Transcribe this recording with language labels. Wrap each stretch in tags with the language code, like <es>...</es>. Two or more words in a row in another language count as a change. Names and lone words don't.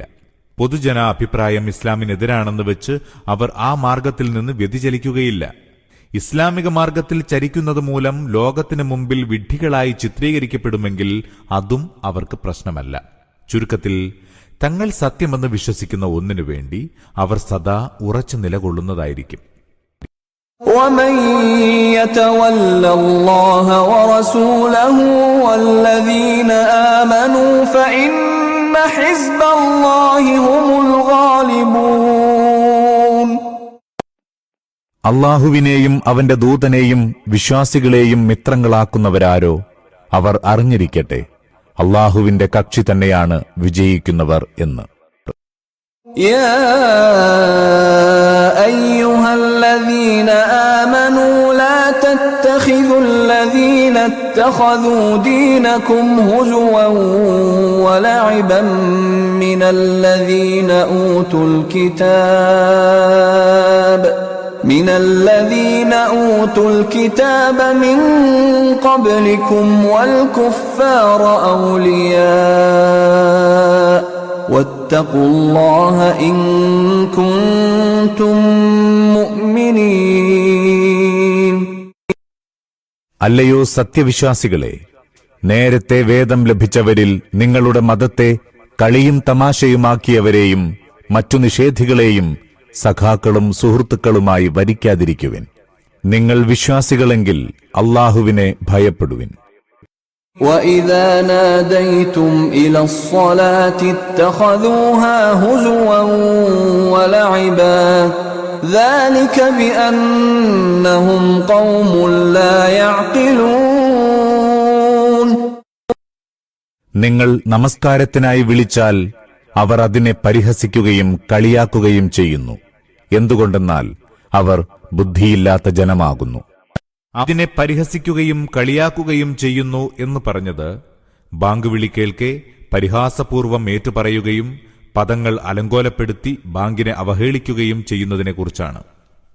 <ml>പൊതുജന അഭിപ്രായം ഇസ്ലാമിനെതിരാണെന്ന് വെച്ച് അവർ ആ മാർഗത്തിൽ നിന്ന് വ്യതിചലിക്കുകയില്ല. ഇസ്ലാമിക മാർഗത്തിൽ ചരിക്കുന്നത് മൂലം ലോകത്തിനു മുമ്പിൽ വിഡ്ഢികളായി ചിത്രീകരിക്കപ്പെടുമെങ്കിൽ അതും അവർക്ക് പ്രശ്നമല്ല. ചുരുക്കത്തിൽ തങ്ങൾ സത്യമെന്ന് വിശ്വസിക്കുന്ന ഒന്നിനു വേണ്ടി അവർ സദാ ഉറച്ചു നിലകൊള്ളുന്നതായിരിക്കും.</ml> <ar>ومن يتول الله ورسوله والذين آمنوا فإن حزب الله هم الغالبون.</ar> <ml>അല്ലാഹുവിനെയും അവന്റെ ദൂതനെയും വിശ്വാസികളെയും മിത്രങ്ങളാക്കുന്നവരാരോ അവർ അറിഞ്ഞിരിക്കട്ടെ, അല്ലാഹുവിന്റെ കക്ഷി തന്നെയാണ് വിജയിക്കുന്നവർ എന്ന്.</ml> <ar>يا أيها الذين آمنوا لا تتخذوا الذين اتخذوا دينكم هزوا ولعبا من الذين أوتوا الكتاب من قبلكم والكفار أولياء واتقوا الله إن كنتم مؤمنين.</ar> <ml>അല്ലയോ സത്യവിശ്വാസികളെ, നേരത്തെ വേദം ലഭിച്ചവരിൽ നിങ്ങളുടെ മതത്തെ കളിയും തമാശയുമാക്കിയവരെയും മറ്റു നിഷേധികളെയും സഖാക്കളും സുഹൃത്തുക്കളുമായി വരിക്കാതിരിക്കുവിൻ. നിങ്ങൾ വിശ്വാസികളെങ്കിൽ അല്ലാഹുവിനെ ഭയപ്പെടുവിൻ.</ml> <ar>وَإِذَا نَادَيْتُمْ إِلَى الصَّلَاةِ اتَّخَذُوهَا هُزُوًا وَلَعِبًا ذَلِكَ بِأَنَّهُمْ قَوْمٌ لَّا يَعْقِلُونَ.</ar> <ml>നിങ്ങൾ നമസ്കാരത്തിനായി വിളിച്ചാൽ അവർ അതിനെ പരിഹസിക്കുകയും കളിയാക്കുകയും ചെയ്യുന്നു. എന്തുകൊണ്ടെന്നാൽ അവർ ബുദ്ധിയില്ലാത്ത ജനമാകുന്നു. അതിനെ പരിഹസിക്കുകയും കളിയാക്കുകയും ചെയ്യുന്നു എന്ന് പറഞ്ഞത് ബാങ്ക് വിളി കേൾക്കെ പരിഹാസപൂർവം ഏറ്റുപറയുകയും പദങ്ങൾ അലങ്കോലപ്പെടുത്തി ബാങ്കിനെ അവഹേളിക്കുകയും ചെയ്യുന്നതിനെക്കുറിച്ചാണ്.</ml>